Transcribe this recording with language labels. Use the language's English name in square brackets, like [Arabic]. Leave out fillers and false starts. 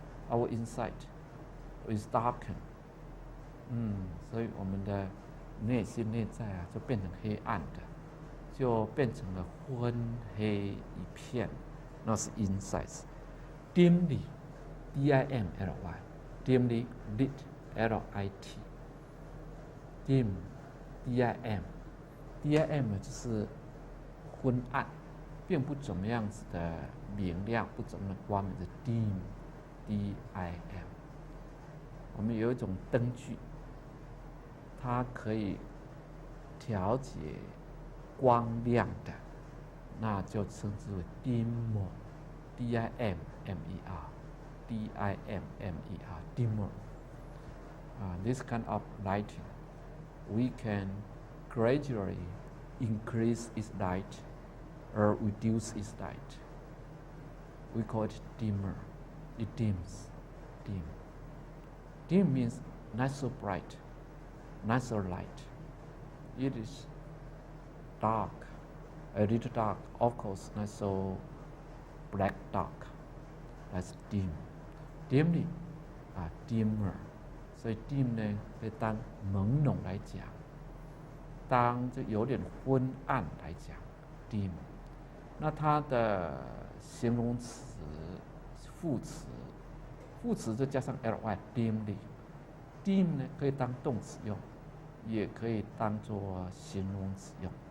[English] Our insight is darkened. [Chinese] 所以我们的内心内在就变成黑暗的。就变成了昏黑一片，那是 insights。dimly, D-I-M-L-Y, dimly lit, L-I-T, dim, D-I-M, D-I-M 就是昏暗，并不怎么样子的明亮，不怎么的光明的 dim, D-I-M。我们有一种灯具，它可以调节光亮的，那就称之为 dimmer, D-I-M-M-E-R, D-I-M-M-E-R, dimmer. [English] This kind of lighting, we can gradually increase its light or reduce its light. We call it dimmer. It dims, dim. Dim means not so bright, not so light. It is dark, a little dark, of course, not so black dark. That's dim. Dimly, dimmer. [Chinese] 所以 dim 呢，可以当朦胧来讲，当就有点昏暗来讲 ，dim。那它的形容词、副词就加上 ly dimly。dim 呢可以当动词用，也可以当作形容词用。